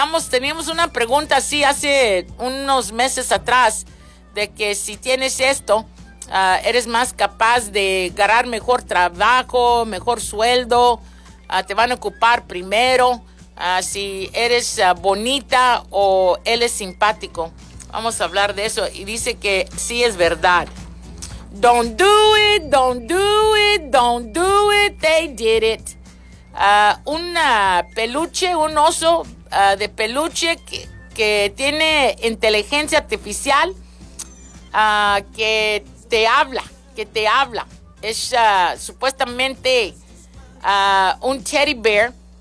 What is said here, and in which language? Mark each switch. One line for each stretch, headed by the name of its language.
Spanish: Teníamos una pregunta así hace unos meses atrás de que si tienes esto, eres más capaz de ganar mejor trabajo, mejor sueldo, te van a ocupar primero, si eres bonita o él es simpático. Vamos a hablar de eso. Y dice que sí es verdad.
English: Don't do it, don't do it, don't do it, they did it.
Spanish: Un oso de peluche que tiene inteligencia artificial, que te habla. Es supuestamente un teddy bear.